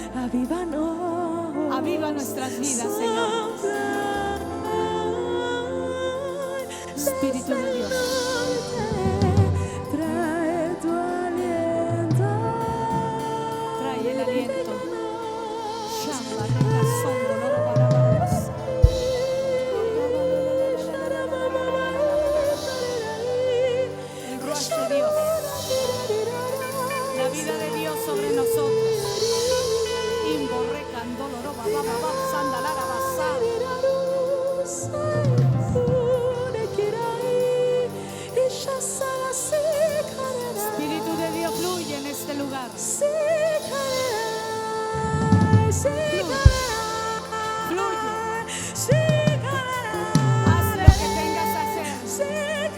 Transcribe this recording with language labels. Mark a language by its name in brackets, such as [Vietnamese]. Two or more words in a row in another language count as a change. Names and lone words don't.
[Spanish] Avívanos. Aviva nuestras vidas, Señor. Espíritu de Dios. Trae tu aliento. Trae el aliento. Shamba, reca, sondo, loro, barabas. El ruach de Dios. La vida de Dios sobre nosotros. Imbo, reca, doloro, bababa, sandalara, basada. Espíritu de Dios fluye en este lugar. Haz lo que tengas que hacer.